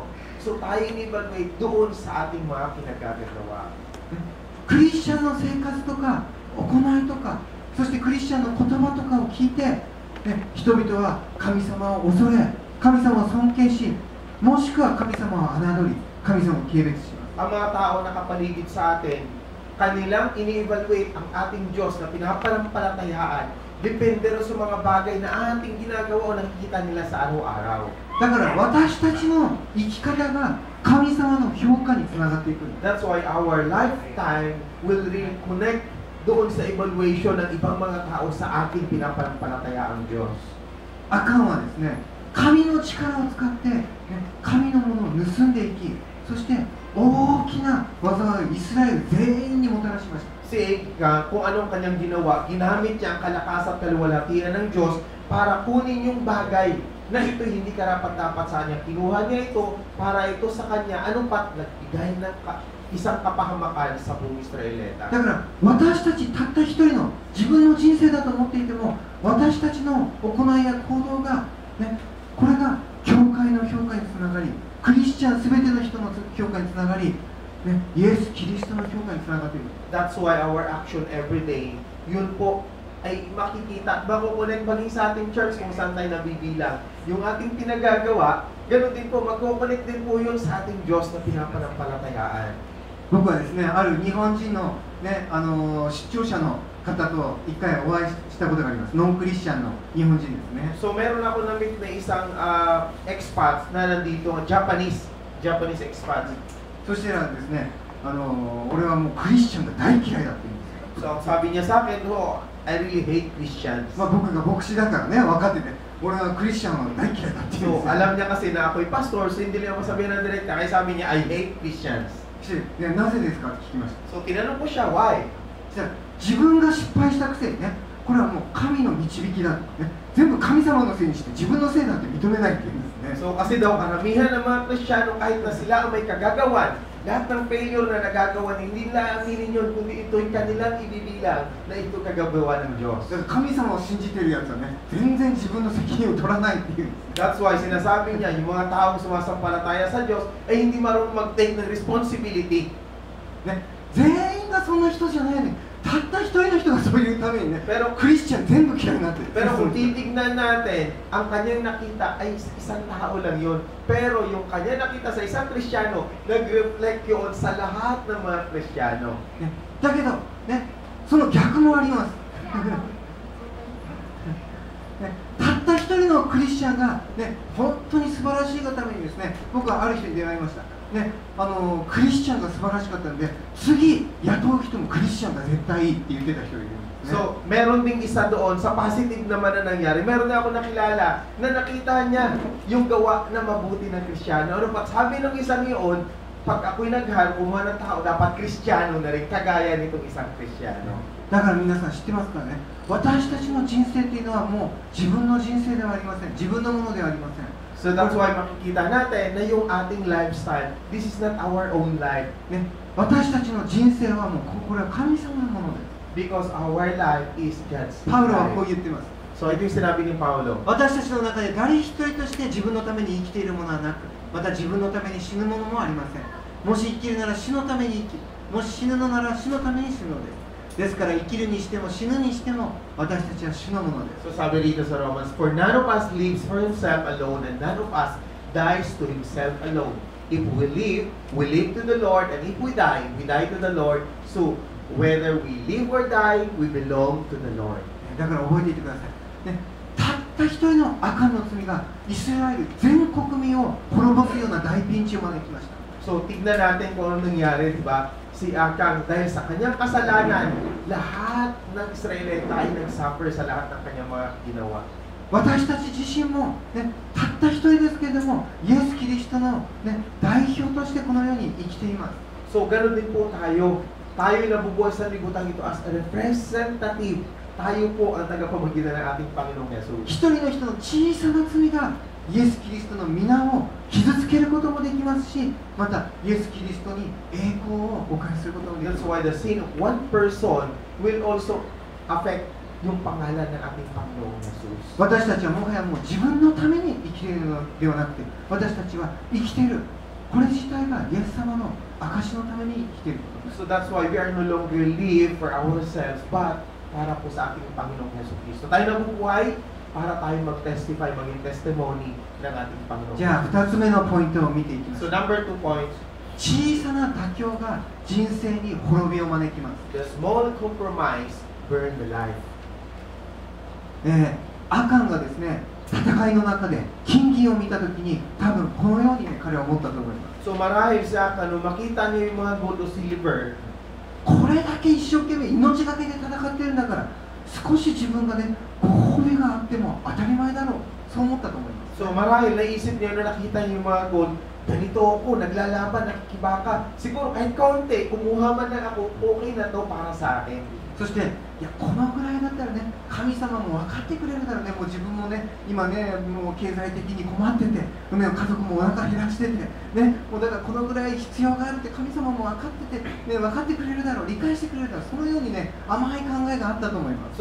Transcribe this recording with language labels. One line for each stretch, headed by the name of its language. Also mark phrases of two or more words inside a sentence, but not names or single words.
Filipino: So tayo in-evaluate doon sa ating mga kinagagawa.
Japanese: クリスチャンの生活とか行いとか、そしてクリスチャンの言葉とかを聞いて、ね、人々は神様を恐れ、神様を尊敬し、もしくは神様を侮り、神様を軽蔑します。
Filipino: Ang mga tao na kapaligid sa atin, kanilang ini-evaluate ang ating Diyos na pinapanampalatayaan. Depende rin sa mga bagay na ating ginagawa o nakikita nila sa araw-araw.
Japanese: だから私たちの生き方が神様の評価につながっていくんです。
English: That's why our lifetime will really connect
Filipino: doon sa evaluation ng ibang mga tao sa ating pinapanampalatayaang Diyos.
Japanese: アカンはですね、神の力を使って、ね、神のものを盗んでいき、そして大きな災いをイスラエル全員にもたらしました。
Filipino: Si kung anong kanyang ginawa, ginamit niya ang kalakas at kaluwalhatian ng Diyos para kunin yung bagay na ito hindi karapat-dapat sa kanya. Kinuha niya ito para ito sa kanya, anong pat nagbigay ng isang kapahamakan sa buong Israelita.
Japanese: だから私たちたった一人の自分の人生だと思っていても、私たちの行いや行動が、ね、これが教会の評価につながり、クリスチャン全ての人の評価につながり、ね、イエス・キリストの評価につながっている。
English: That's why our action every day,
Filipino: yun po ay makikita, makukunik maging sa ating church kung saan tayo nabibilang. Yung ating pinagagawa, ganoon din po, magkukunik din po yun sa ating Diyos na pinapanampalatayaan.
Japanese: 僕はですね、ある日本人の、ね、出張者の方と一回お会いしたことがあります。ノンクリスチャンの日本人ですね。
Filipino: So meron ako na-meet na isang expat na nandito,
English: Japanese expat.
Japanese: そしてですね、俺はもうクリスチャンが大嫌いだって言うんですよ。
Filipino: So sabi niya sa akin,
English: oh, I really hate Christians.
Japanese: まあ僕が牧師だからね、分かってて、俺はクリスチャンは大嫌いだって言うんです So よ。
Filipino: alam niya kasi na ako'y pastor, so hindi niya masabihin ng direkta. Kaya sabi niya,
English: I hate Christians.
Japanese: ね、なぜですかって聞きました。
Filipino: So tinanong ko siya, why?
Japanese: じゃあ自分が失敗したくせにね、これはもう神の導きだ、ね、全部神様のせいにして自分のせいだって認めないって言うんですね。
Filipino: So kasi daw karamihan ng mga Kristiyano kahit na sila ang may kagagawan, lahat ng failure na nagagawa, hindi nila aminin yun, kundi ito'y kanilang ibibilang na ito kagagawa ng Diyos.
Japanese: だから神様を信じてるやつはね、全然自分の責任を取らないっていうんです。
Filipino: That's why sinasabi niya, yung mga taong sumasampalataya sa Diyos ay hindi marunong mag-take ng responsibility.
Japanese: ね、全員がそんな人じゃないのに、たった一人の人がそういうためにね、
Filipino: Pero
Japanese: クリスチャン全部嫌いになってる。
Filipino: Pero kung titignan natin, ang kanyang nakita ay isang tao lang yun. Pero yung kanyang nakita sa isang Kristiyano, nag-reflect yun sa lahat ng mga Kristiyano.
Japanese: ね、だけど、ね、その逆もあります。ね、たった一人のクリスチャンが、ね、本当に素晴らしいがためにですね、僕はある人に出会いました。ね、クリスチャンが素晴らしかったんで、次雇う人もクリスチャンが絶対いいって言ってた人がいるんですね。
Filipino: So, meron ding isa doon sa positive naman na nangyari. Meron na ako nakilala na nakita niya yung gawa na mabuti ng Kristiyano. Ano pa, sabi ng isa niyon, pag ako'y nag-hire, kumuha ng tao, dapat Kristiyano na rin, kagaya nitong isang Kristiyano.
Japanese: だから皆さん知ってますかね、私たちの人生っていうのはもう自分の人生ではありません。自分のものではありません。
English: So that's why
Filipino: makikita natin na yung ating
English: lifestyle, this is not our own life.
Japanese: ね、私たちの人生はもうこれは神様のものです。
English: Because our life is God's
Japanese: パウロはこう
English: life.
Japanese: 言ってます。
Filipino: So ito yung sinabi ni Paulo.
Japanese: 私たちの中で誰一人として自分のために生きているものはなく、また自分のために死ぬものもありません。もし生きるなら死のために生き、もし死ぬのなら死のために死ぬのです。ですから生きるにしても死ぬにしても私たちは主のものです。
Filipino: So sabi dito sa Romans,
English: for none of us lives for himself alone, and none of us dies to himself alone. If we live to the Lord, and if we die to the Lord. So whether we live or die, we belong to the Lord.
Japanese: だから覚えていてください。ね、たった一人のアカンの罪がイスラエル全国民を滅ぼすような大ピンチを招きました。
Filipino: So tignan natin kung ano nangyari, di ba? Si Akang, dahil sa kanyang kasalanan, lahat ng Israelita ay nag-suffer sa lahat ng kanyang mga ginawa.
Japanese: 私たち自身も、ね、たった一人ですけれども、イエス・キリストの、ね、代表としてこの世に生きています。
Filipino: So ganoon din po tayo. Tayo nabubuhay sa libutan ito
English: as a representative.
Filipino: Tayo po ang tagapamagitan ng ating Panginoong Yesus.
Japanese: 一人の人の小さな罪がイエス・キリストの皆を傷つけることもできますし、またイエス・キリストに栄光をお返しすることもできます。
English: That's why the sin of one person will also affect
Filipino: yung pangalan ng ating Panginoong Yesus.
Japanese: 私たちはもはやもう自分のために生きているのではなくて、私たちは生きている、これ自体がイエス様の証のために生きていることです。
English: So that's why we are no longer live for ourselves, but
Filipino: para po sa ating Panginoong Yesus Cristo. Tayo nabubuhay para tayo mag-testify, maging testimony ng ating Panginoon.
Japanese: じゃあ2つ目のポイントを見ていきましょ So う。
English: number 2 point,
Japanese: 小さな妥協が人生に滅びを招きます。
English: the small compromise burn the life.
Japanese: アカンがですね、戦いの中で金銀を見たときに多分このように、ね、彼は思ったと思います。
Filipino: So marahil sa akin, nung makita niyo yung mga gold o silver,
Japanese: これだけ一生懸命命がけで戦ってるんだから少し自分がねご褒美があっても当たり前だろう、そう思ったと思います。
Filipino: so marahil naisip niyo na nakita niyo yung mga gold, ganito ako, naglalaban, nakikibaka. Siguro kahit kaunti, kumuha man lang ako, okay na to para sa akin.
Japanese: そしていやこのぐらいだったらね神様も分かってくれるだろうね、もう自分もね今ねもう経済的に困ってて、ね、家族もお腹減らしてて、ね、もうだからこのぐらい必要があるって神様も分かってて、ね、分かってくれるだろう、理解してくれるだろう、そのようにね甘い考えがあったと思います。